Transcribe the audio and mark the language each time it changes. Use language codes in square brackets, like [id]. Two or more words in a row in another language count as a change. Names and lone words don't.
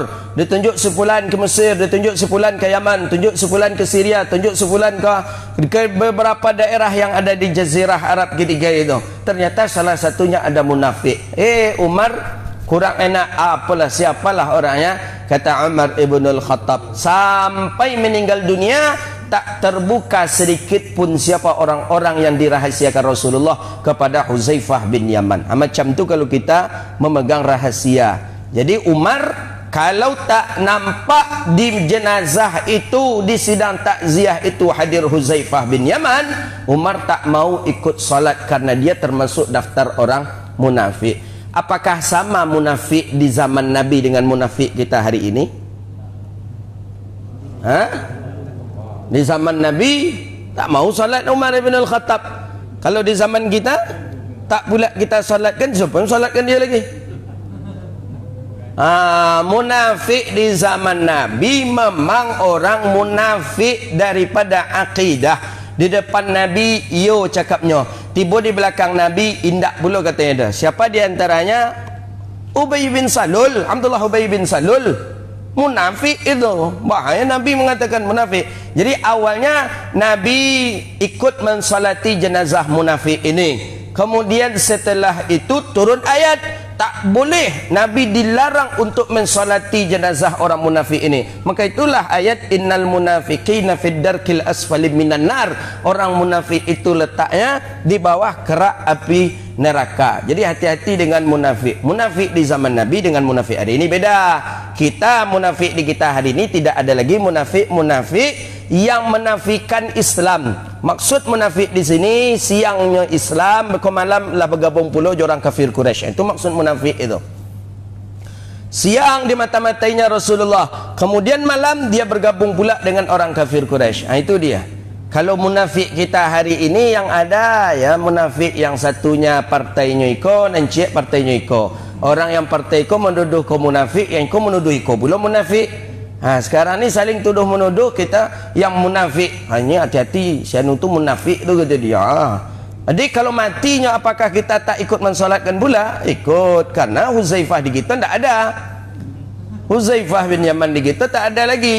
[ms] Ditunjuk sepulan ke Mesir, ditunjuk sepulan ke Yaman, tunjuk sepulan ke Syria, tunjuk sepulan ke beberapa daerah yang ada di Jazirah Arab ketiga itu. Ternyata salah satunya ada munafik. Umar kurang enak. Apalah, siapalah orangnya? Kata Umar ibn al-Khattab. Sampai meninggal dunia, tak terbuka sedikit pun siapa orang-orang yang dirahasiakan Rasulullah kepada Huzaifah bin Yaman. Macam tu kalau kita memegang rahasia. Jadi Umar kalau tak nampak di jenazah itu, di sidang takziah itu hadir Huzaifah bin Yaman, Umar tak mau ikut salat karena dia termasuk daftar orang munafik. Apakah sama munafik di zaman Nabi dengan munafik kita hari ini? Di zaman Nabi tak mau salat Umar ibn al-Khattab. Kalau di zaman kita tak pula kita salatkan, siapa yang salatkan dia lagi? Munafik di zaman Nabi memang orang munafik daripada akidah. [min] Di depan Nabi yo cakapnya, tiba di belakang Nabi indak pula katanya dah. [ms] Siapa di antaranya? Ubay bin Salul. Abdullah Ubay bin Salul munafik itu. Bahaya Nabi mengatakan munafik. Jadi awalnya Nabi ikut mensalati jenazah munafik ini. Kemudian setelah itu turun ayat, tak boleh, Nabi dilarang untuk mensolati jenazah orang munafik ini. Maka itulah ayat [ar] إن المنافقين في الدرك الأسفل من النار. [ms] Orang munafik itu letaknya di bawah kerak api neraka. Jadi hati-hati dengan munafik. Munafik di zaman Nabi dengan munafik hari ini beda. Kita munafik di kita hari ini tidak ada lagi munafik yang menafikan Islam. Maksud munafik di sini, siangnya Islam, malam lah bergabung pula orang kafir Quraisy. Itu maksud munafik itu. Siang di mata-matainya Rasulullah, kemudian malam dia bergabung pula dengan orang kafir Quraisy. Itu dia. Kalau munafik kita hari ini yang ada ya, munafik yang satunya [min] partainya iko, nancik partainya iko. [ms] Orang yang [min] partai iko [ms] menuduh ke munafik, yang iko menuduh iko pula munafik. Sekarang ni saling tuduh menuduh kita yang munafik. Hanya hati-hati, saya nutuh munafik tu kata dia. Jadi kalau matinya apakah kita tak ikut mensolatkan pula? Ikut, karena Huzaifah di kita tak ada. Huzaifah bin Yaman di kita tak ada lagi.